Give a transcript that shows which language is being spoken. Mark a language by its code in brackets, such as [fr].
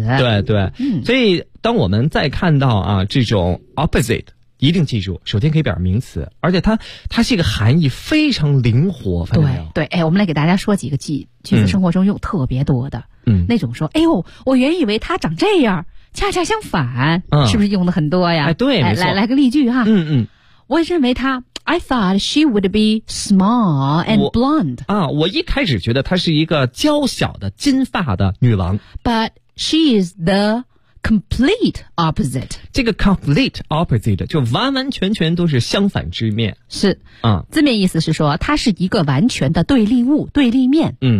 [zh] 对对，所以当我们再看到啊这种 opposite， 一定记住，首先可以表示名词，而且它是一个含义非常灵活，对对对，哎，我们来给大家说几个句子生活中用特别多的，那种说，哎呦，我原以为它长这样，恰恰相反，是不是用的很多呀？哎，对，没错，来个例句哈，我认为它。 [en] I thought she would be small and blonde. [zh] 我一开始觉得她是一个娇小的金发的女郎。 [en] But she is the complete opposite. [zh] 这个 complete opposite 就完完全全都是相反之面。是。字面意思是说她是一个完全的对立物，对立面。